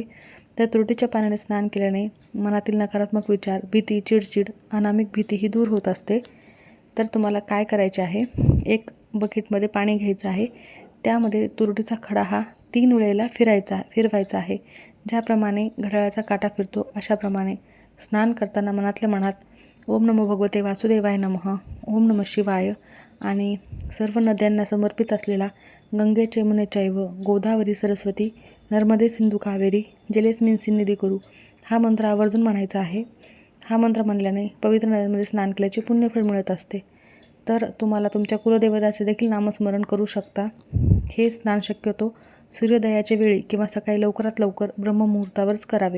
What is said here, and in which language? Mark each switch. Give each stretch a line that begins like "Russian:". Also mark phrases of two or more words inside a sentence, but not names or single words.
Marathi: तर तुरटीच्या पाण्याने स्नान केल्याने मनातील नकारात्मक विचार, भीती, चिडचिड, अनामिक भीती ही दूर होत असते. तर तुम्हाला काय करायचे आहे, एक बकेटमध्ये पाणी घ्यायचं आहे. त्यामध्ये तुरटीचा खडा हा 3 वेळेला फिरवायचा आहे. ज्याप्रमाणे घड्याळाचा काटा फिरतो अशाप्रमाणे स्नान करताना मनातल्या मनात
Sanskrit: ओम नमो भगवते वासुदेवाय नमः, ओम नमः शिवाय
Marathi: आणि सर्व नद्यांना समर्पित असलेला
Sanskrit: गंगे यमुने चैव गोदावरी सरस्वती नर्मदे सिंधू कावेरी जलेस्मिन् सन्निधी करू
Marathi: हा मंत्र आवर्जून म्हणायचा आहे. हा मंत्र म्हणल्याने पवित्र नद्यांमध्ये स्नान केल्याचे पुण्यफळ मिळत असते. तर तुम्हाला तुमच्या कुलदेवताचे देखील नामस्मरण करू शकता. हे स्नान शक्यतो सूर्योदयाच्या वेळी किंवा सकाळी लवकरात लवकर ब्रह्ममुहूर्तावरच करावे.